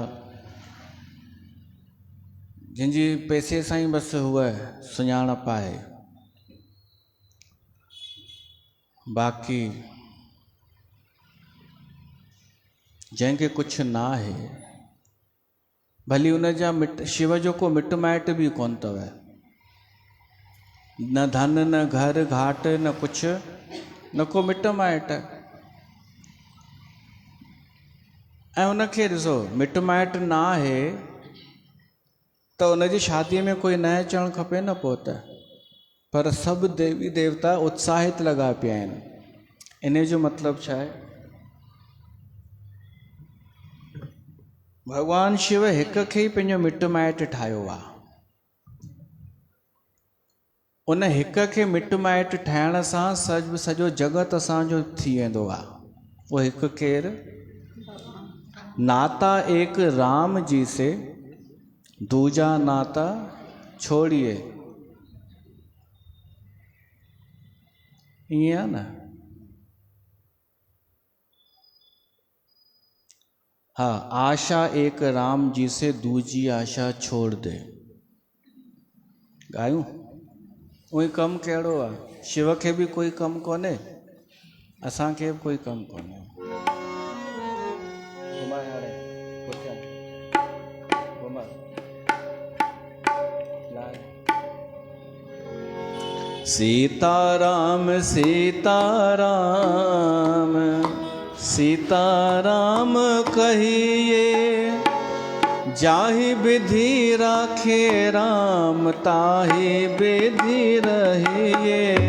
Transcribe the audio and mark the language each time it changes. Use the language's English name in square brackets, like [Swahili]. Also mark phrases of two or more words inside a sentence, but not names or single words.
[Sindhi] जंहिंजी पैसे सां ई बसि हूअ सुञाणप आहे, बाक़ी जंहिंखे कुझु न आहे, भली उनजा शिव जो को मिट माइट बि कोन अथव, न धन न घर घाट न कुझु, न को मिट माइट। ऐं उनखे ॾिसो मिट माइट न आहे त उनजी शादीअ में कोई न अचणु खपे न पोइ त, पर सभु देवी देवता उत्साहित लॻा पिया आहिनि। इन जो मतिलबु छा आहे? भॻवानु शिव हिक खे ई पंहिंजो मिट माइट ठाहियो आहे। उन हिक खे मिट माइट ठाहिण सां सॼो जगत असांजो थी वेंदो आहे। वो हिकु केरु? [Hindi] नाता एक राम जी से दूजा नाता छोड़िए, [Sindhi] ईअं आहे न? [Hindi] हाँ, आशा एक राम जी से दूजी आशा छोड़ दे। [Sindhi] ॻायूं? उहो कमु कहिड़ो आहे? शिव खे बि कोई कमु कोन्हे, असांखे बि कोई कमु कोन्हे। [Hindi] सीताराम सीताराम सीताराम कहिए, जाहि विधि राखे राम ताहि विधि रहिए।